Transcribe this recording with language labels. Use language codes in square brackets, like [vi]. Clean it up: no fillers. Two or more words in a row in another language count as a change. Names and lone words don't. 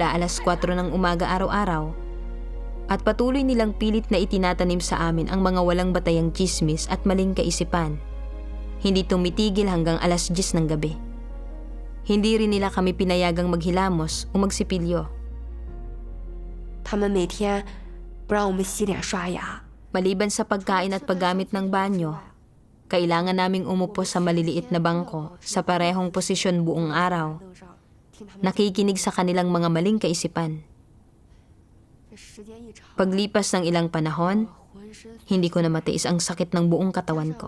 [tl] Simula alas 4 ng umaga araw-araw At patuloy nilang pilit na itinatanim sa amin ang mga walang batayang tsismis at maling kaisipan. Hindi tumitigil hanggang alas 10 ng gabi. Hindi rin nila kami pinayagang maghilamos o magsipilyo. [zh] 他们每天不让我们洗脸刷牙。 [tl] Maliban sa pagkain at paggamit ng banyo, kailangan naming umupo sa maliliit na bangko sa parehong posisyon buong araw, nakikinig sa kanilang mga maling kaisipan. Paglipas ng ilang panahon, hindi ko na matiis ang sakit ng buong katawan ko.